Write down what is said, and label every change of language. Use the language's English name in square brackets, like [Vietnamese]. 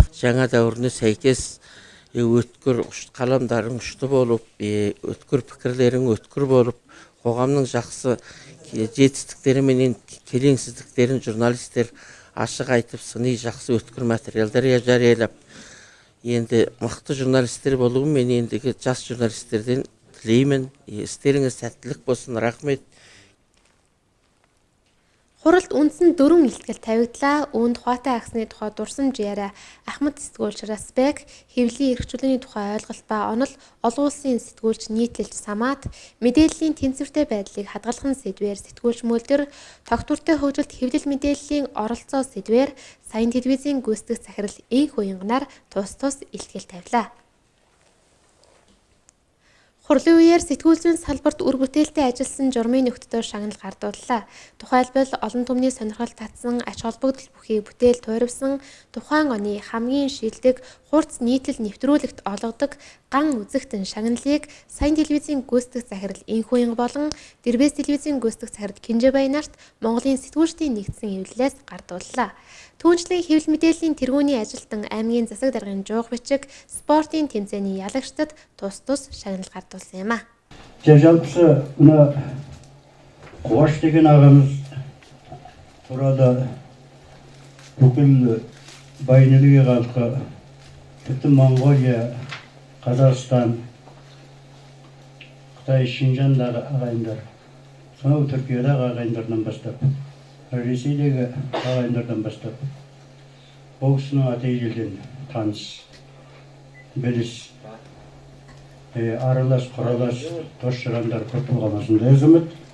[Kazakh] Жаңа дәуіріне сәйкес өткір қаламдарың ұшты болып, өткір пікірлерің өткір болып, қоғамның жақсы жетістіктері менен келеңсіздіктерін журналистер ашық айтып, сыни жақсы өткір материалдар жариялап, енді мықты журналистер болуын мен ендігі жас журналистерден тілеймін. Істеріңіз сәттілік болсын, рахмет. [Mongolian] Хуралд үндсэн 4 илтгэл тавигдлаа. Үүнд Хуваатай агсны тухай дурсамж яриа, Ахмад сэтгүүлч Расбек, хэвлэлийн эрх чөлөөний тухай ойлголт ба онол, олон улсын сэтгүүлч нийтлэлч Самат, мэдээллийн тэнцвэртэй байдлыг хадгалах сэдвээр сэтгүүлч Мөлдөр, тогтвортой хөгжилд хэвлэл мэдээллийн оролцоо сэдвээр Саян телевизийн гүйцэтгэх захирал Энх Уянганаар тус илтгэл тавилаа. Хурлын үеэр сэтгүүл зүйн салбарт үр бүтээлтэй ажилласан журмын нөхдөдөө шагнал гардууллаа. Тухайлбал олон түмний сонирхол татсан ач холбогдол бүхий бүтээл туйравсан тухайн оны хамгийн шилдэг хурц нийтлэл нэвтрүүлэгт олгодог ган үзэгтэн шагналыг Саян телевизийн гүйцэтгэх захирал Энх Уянга болон Дэрбэс телевизийн гүйцэтгэх захирал Кинжэбай нарт Монголын сэтгүүлчдийн нэгдсэн эвлэлээс гардууллаа. Түүнчлэн хэвлэл мэдээллийн тэргүүний ажилтан аймгийн засаг даргын жуух бичиг спортын тэмцээний ялагчдад тус шагнал гардуулсан юм а. [Kazakh] Жалпы мына Гуаш деген ағамыз туралы бүкіл байнеліге халқы, тіпті Монғолия, Қазақстан, Қытай, Шинжандағы ағайындар, сонау Түркиядағы ағайындардан бастап, Ресейдегі ағайындардан бастап, бұл кісінің аты ежелден таныс, біліс, аралас, құралас, дос-жарандар көп болғанасында азамат.